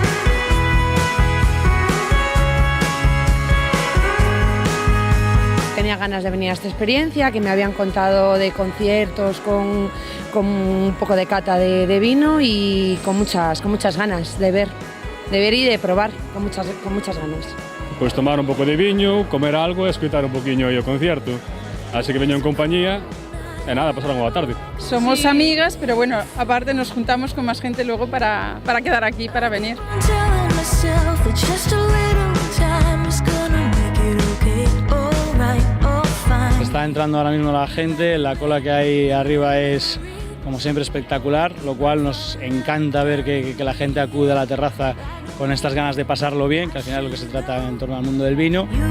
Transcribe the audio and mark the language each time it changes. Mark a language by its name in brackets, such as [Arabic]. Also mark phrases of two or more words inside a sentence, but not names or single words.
[Spanish] Tenía ganas de venir a esta experiencia, que me habían contado de conciertos con un poco de cata de vino y con muchas ganas de ver y de probar, con muchas ganas. [Galician] Pois tomar un pouco de viño, comer algo e escutar un poquinho o concerto. Así que veño en compañía e nada, pasar unha boa tarde. [Spanish] Somos amigas, pero bueno, aparte nos juntamos con más gente luego para quedar aquí, para venir. Está entrando ahora mismo la gente, la cola que hay arriba es como siempre espectacular, lo cual nos encanta ver que la gente acude a la terraza con estas ganas de pasarlo bien, que al final es lo que se trata en torno al mundo del vino.